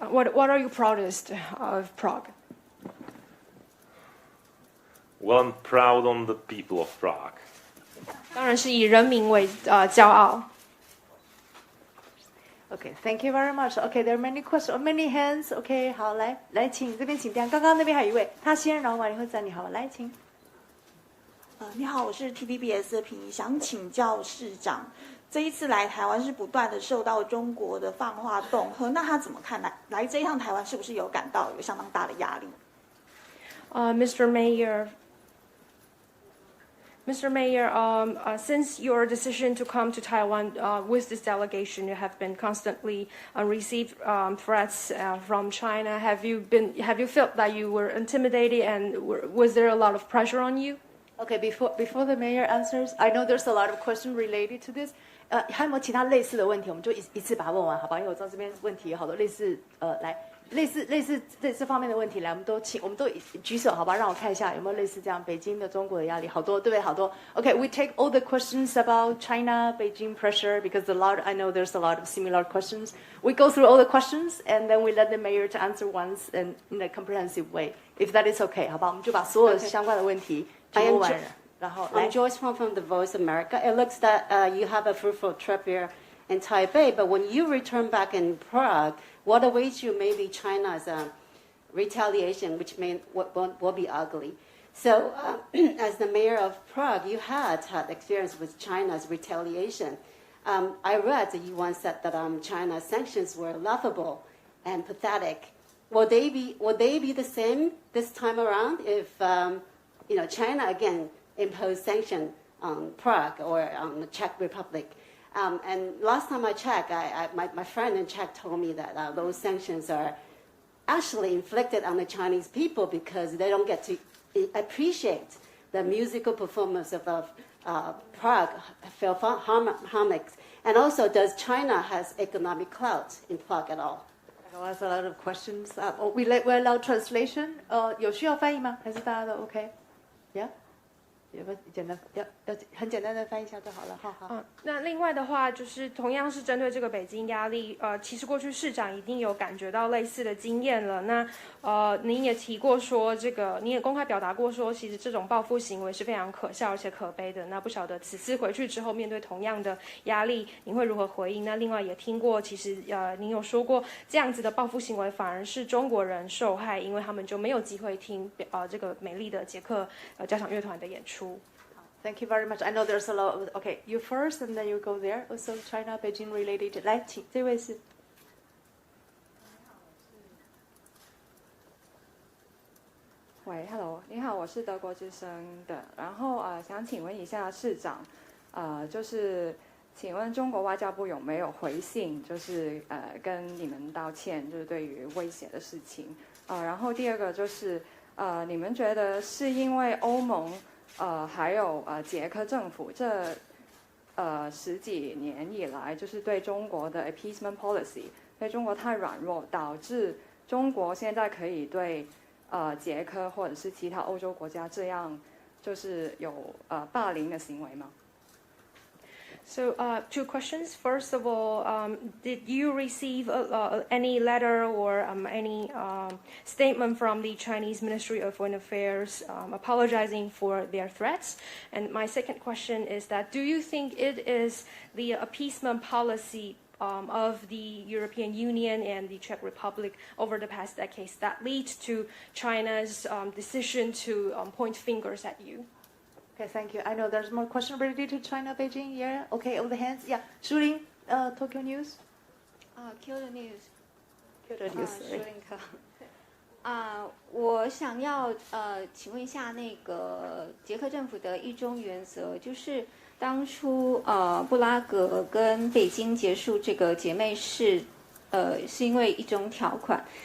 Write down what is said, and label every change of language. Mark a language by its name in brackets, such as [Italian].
[English] What are you proudest of Prague? Well, I'm proud on the people of Prague. [Chinese] 当然是以人民为骄傲。 [English] Okay, thank you very much. Okay, there are many questions, many hands. [Chinese] Okay, 好，来，请这边请刚刚那边还有一位，他先，然后完以后再你好，来，请。你好，我是 TVBS 的平怡，想请教市长，这一次来台湾是不断的受到中国的放话恫吓，那他怎么看来这一趟台湾是不是有感到有相当大的压力 [English] ？Mr. Mayor, since your decision to come to Taiwan with this delegation, you have been constantly received threats from China. Have you felt that you were intimidated, and was there a lot of pressure on you? Okay, before the mayor answers, I know there's a lot of questions related to this. [Chinese] 还有没有其他类似的问题？我们就一次把它问完，好吧？因为我知道这边问题有好多类似，来，类似这方面的问题，来，我们都举手，好吧？让我看一下有没有类似这样北京的中国的压力，好多，对不对？好多。 [English] Okay, we take all the questions about China, Beijing pressure because I know there's a lot of similar questions. We go through all the questions and then we let the mayor to answer once and in a comprehensive way. If that is okay, [Chinese] 好吧？我们就把所有相关的问题全部完，然后来。 [English] I'm Joyce from The Voice America. It looks that you have a fruitful trip here in Taipei, but when you return back in Prague, what awaits you may be China's retaliation, which will be ugly. So, as the mayor of Prague, you had experience with China's retaliation. I read that you once said that China's sanctions were laughable and pathetic. Will they be the same this time around if China again imposed sanctions on Prague or on the Czech Republic? And last time I checked, my friend in Czech told me that those sanctions are actually inflicted on the Chinese people because they don't get to appreciate the musical performance of Prague Philharmonics. And also, does China has economic clout in Prague at all? That's a lot of questions. We allow translation. [Chinese] 有需要翻译吗？还是大家都 OK？Yeah. 有没有简单要很简单的翻译一下就好了，好。那另外的话，就是同样是针对这个北京压力，其实过去市长一定有感觉到类似的经验了。那您也提过说，您也公开表达过说，其实这种报复行为是非常可笑而且可悲的。那不晓得此次回去之后，面对同样的压力，您会如何回应？那另外也听过，其实您有说过，这样子的报复行为反而是中国人受害，因为他们就没有机会听这个美丽的捷克交响乐团的演出。 [English] Thank you very much. I know there's a lot of, okay, you first and then you go there. Also China, Beijing related. [Chinese] 来，请这位是。喂 ，Hello， 你好，我是德国之声的。然后想请问一下市长，就是请问中国外交部有没有回信，就是跟你们道歉，就是对于威胁的事情。然后第二个就是你们觉得是因为欧盟？还有捷克政府这10几年以来，就是对中国的 [English] appeasement policy， [Chinese] 对中国太软弱，导致中国现在可以对捷克或者是其他欧洲国家这样，就是有霸凌的行为吗？ [English] So, 2 questions. First of all, did you receive any letter or any statement from the Chinese Ministry of Foreign Affairs apologizing for their threats? And my second question is that do you think it is the appeasement policy of the European Union and the Czech Republic over the past decades that leads to China's decision to point fingers at you? Okay, thank you. I know there's more question related to China, Beijing. Yeah. Okay, over the hands. Yeah. 舒玲, Tokyo News. Q 的 news. Q 的 news. [Chinese] 舒玲科。我想要请问一下那个捷克政府的一中原则，就是当初布拉格跟北京结束这个姐妹市，是因为一中条款。